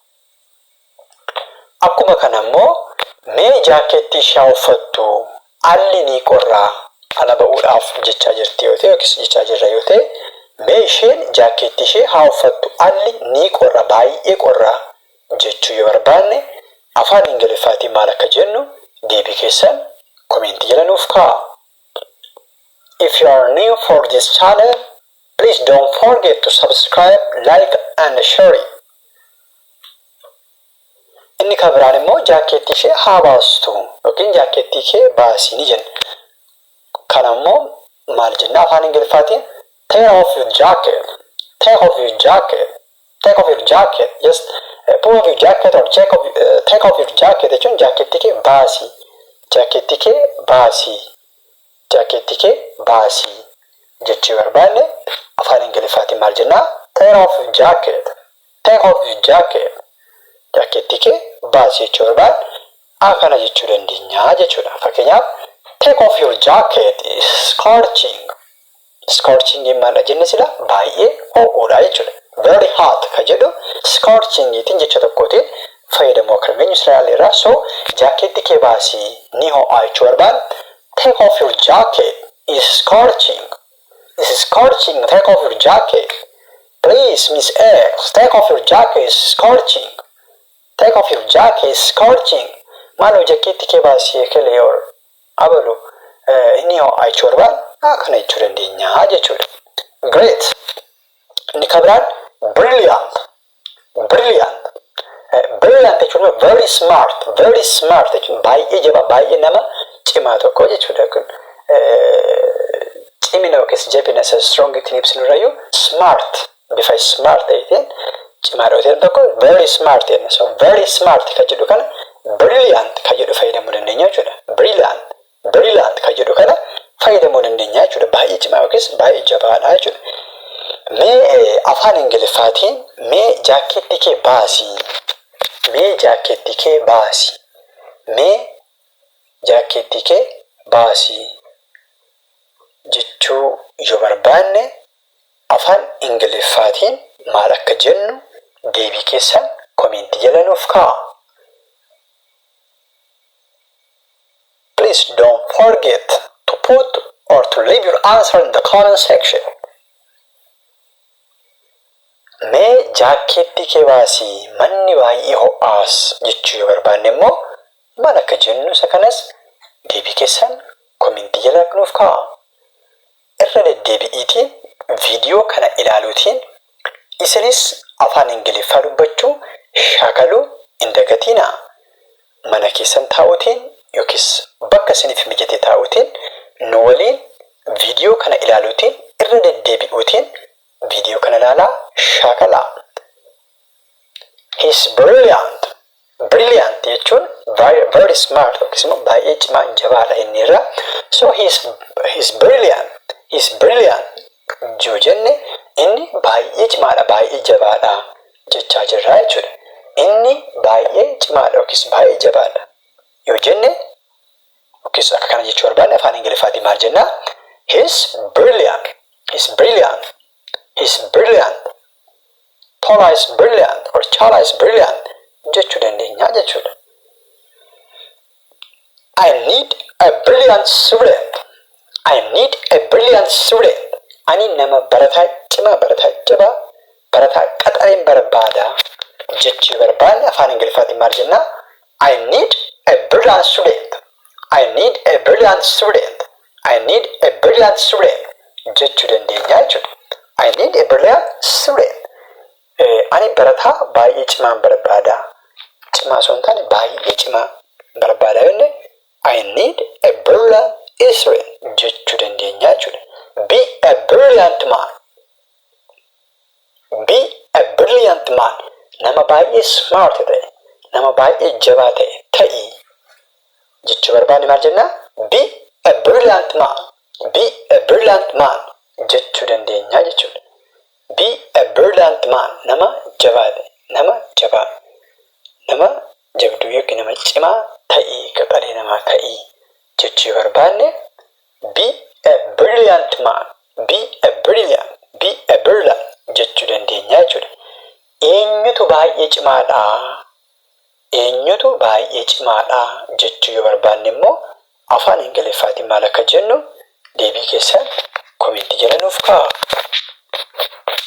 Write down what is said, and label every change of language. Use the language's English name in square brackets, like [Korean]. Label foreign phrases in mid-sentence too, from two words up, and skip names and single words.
[Oromo] Akkuma kana immoo mee jaakeettii ishee haa uffattu alli ni qorraa ala ba'uudhaaf jechaa jirti yoo ta'e yookiis jechaa jirra yoo ta'e mee isheen jaakeettii ishee haa uffattu alli ni qorra baay'ee qorraa jechuu yoo barbaanne afaan Ingiliffaatiin maal akka jennu deebii keessan komentii jala nuuf kaa'a. [English] If you are new for this channel, please don't forget to subscribe, like and share it. [Oromo] Inni kan biraan immoo jaakeettii ishee haa baastu yookiin jaakeettii kee baasii ni jenna. Kana immoo maal jenna afaan Ingiliffaatiin [English] take off your jacket, take off your jacket, take off your jacket. Yes, pull off your jacket or take off your jacket [Oromo] jechuun jaakeettii kee baasii, jaakeettii kee baasii, jaakeettii kee baasii jechuu barbaanne afaan Ingiliffaatiin maal jenna [English] take off your jacket, take off your jacket. [Oromo] Jaakeettii kee baasii jechuu barbaanne akkana jechuu dandeenya jechuudha. [English] Fakkeenyaaf take off your jacket is scorching. [Oromo] Scorching maal jenne sila baay'ee ho'uudha jechuudha. [English] Very hot [Oromo] ka jedhu scorching itiin jecha tokkootiin fayyadamoo akka dandeenyu Israa'elirraa. So jaakeettii kee baasii ni ho'aa jechuu barbaanne [English] take off your jacket is scorching. This is scorching. Take off your jacket. Please, Miss X, take off your jacket is scorching. Take off your jacket is scorching. [Oromo] Maaloo jaakeettii kee baasii ekelee yoo abalu inni ho'aa jechuu barbaanne akkana jechuu dandeenya jechuudha. Great. Inni kan biraan brilliant. [English] Brilliant. Brilliant jechuun very smart. Very smart [Oromo] jechuun baay'ee jabaa baay'ee nama cimaa tokko jechuudha kun. Cimina yookiis jabina isa strong ittiin ibsinurrayyuu smart bifa smart ta'eetiin cimaa ta'een tokko very smart jenna. So [English] very smart [Oromo] kan jedhu kana brilliant kan jedhu fayyadamuu dandeenya jechuudha. Brilliant. Brilliant kan jedhu kana fayyadamuu dandeenya jechuudha. Baay'ee cimaa yookiis baay'ee jabaadha jechuudha. Mee afaan Ingiliffaatiin mee jaakeettii kee baasii. Mee jaakeettii kee baasii. Mee jaakeettii kee baasii jechuu yoo barbaanne afaan Ingiliffaatiin maal akka jennu deebii keessan komentii jala nuuf kaa'a. [English] Please don't forget to put or to leave your answer in the comment section. [Oromo] Mee jaakeettii kee baasii manni baay'ee ho'aas jechuu yoo barbaanne immoo maal akka jennu isa kanas deebii keessan komentii jala nuuf kaa'a. Irra deddeebi'iitiin viidiyoo kana ilaaluutiin isinis afaan Ingiliffaa dubbachuu shaakaluu hin dagatinaa. Mana keessan taa'uutiin yookiis bakka isiniif mijate taa'uutiin nu waliin viidiyoo kana ilaaluutiin irra deddeebi'uutiin viidiyoo kana ilaalaa shaakalaa. [English] He's brilliant. Brilliant [Oromo] jechuun [English] very smart [Oromo] yookiis immoo baay'ee cimaa jabaadha inni irraa. [English] So he's brilliant. He's brilliant. [Oromo] Yoo jenne inni baay'ee cimaadha baay'ee jabaadha jechaa jirra jechuudha. Inni baay'ee cimaadha yookiis baay'ee jabaadha yoo jenne yookiis akka kana jechuu barbaanne afaan Ingiliffaatiin maal jenna [English] he's brilliant. He's brilliant. He's brilliant. Tola is brilliant or Chala is brilliant [Oromo] jechuu dandeenya jechuudha. [English] I need a brilliant student. I need a brilliant student. [Oromo] Ani nama barataa cimaa barataa jabaa barataa qaxareen barbaada jechuu barbaanne afaan Ingiliffaatiin maal jenna [English] I need a brilliant student. I need a brilliant student. I need a brilliant student [Oromo] jechuu dandeenya jechuudha. [English] I need a brilliant student. [Oromo] Ani barataa baay'ee cimaa barbaada. Cimaa osoo hin taane baay'ee cimaa barbaada jenne [English] I need a brilliant student [Oromo] jechuu dandeenya jechuudha. [English] Be a brilliant man. Be a brilliant man. [Oromo] Nama baay'ee smart ta'e, nama baay'ee jabaa ta'e ta'i jechuu barbaanne maal jenna? [English] Be a brilliant man. Be a brilliant man [Oromo] jechuu dandeenya jechuudha. [English] Be a brilliant man [Oromo] nama jabaadha, nama jabaa, nama jabduu yookiin nama cimaa ta'ii, qaqqalee namaa ta'ii jechuu barbaanne [English] be a brilliant man, be a brilliant [Oromo] jechuu dandeenya jechuudha. Eenyutu baay'ee cimaadha jechuu yoo barbaanne immoo afaan Ingiliffaatiin maal akka jennu deebii keessan komentii jala nuuf kaa'aa.